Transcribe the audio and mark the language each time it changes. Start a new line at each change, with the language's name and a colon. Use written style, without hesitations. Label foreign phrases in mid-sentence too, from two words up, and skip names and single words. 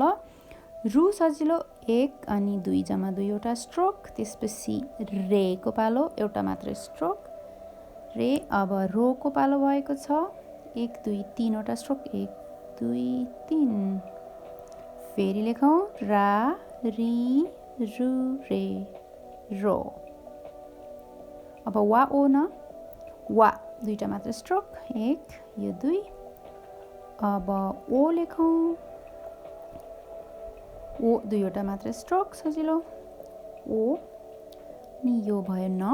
Nepali: रु सजिलो, 1 अनि 2 जम्मा 2वटा स्ट्रोक। त्यसपछि रेको पालो, एउटा मात्रै स्ट्रोक, रे। अब रोको पालो भएको छ, 1 2 3वटा स्ट्रोक, 1 2 3। फेरि लेखौँ, रा, री, रु, रे, रो। अब वा, ओ, न, वा 2वटा मात्र स्ट्रोक, 1 यो 2। अब ओ लेखौँ, ओ 2वटा मात्र स्ट्रोक सजिलो, ओ नि यो भयो न।